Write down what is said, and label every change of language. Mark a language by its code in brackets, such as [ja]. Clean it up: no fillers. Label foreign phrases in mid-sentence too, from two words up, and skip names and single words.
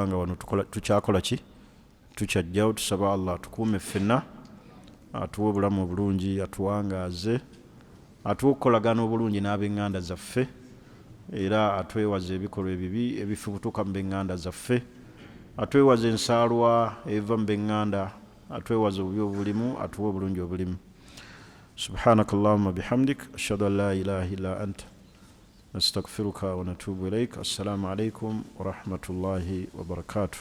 [lg] nga wano tukyakola ki tukyajjawo tusaba Allah tukuume ffenna atuwe obulamu obulungi atuwangaaze atuwe okukolagana obulungi n'ab'eŋŋanda zaffe era atwewaze ebikolwa ebibi ebifubutuka mu b'eŋŋanda zaffe atwewaze ensaalwa eva mu b'eŋŋanda atwewaze obubi obulimu atuwe obulungi obulimu [ar] سبحانك اللهم بحمدك أشهد أن لا إله إلا أنت نستغفرك ونتوب إليك السلام عليكم ورحمة الله وبركاته